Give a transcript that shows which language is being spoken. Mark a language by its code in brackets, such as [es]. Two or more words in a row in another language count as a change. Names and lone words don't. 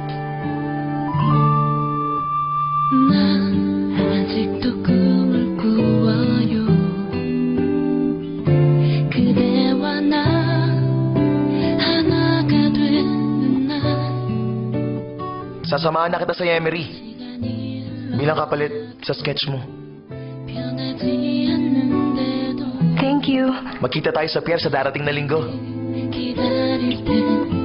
[ko] 난 아직도 꿈을 꾸어요. 그대와 나 하나가 되는 날. [tl] Sasamahan na kita sa Yemery. Bilang kapalit sa sketch mo. [ko] 변하지 않는데도 [en] Thank you. [tl] Magkita tayo sa pier sa darating na linggo. [ko] 기다릴 땐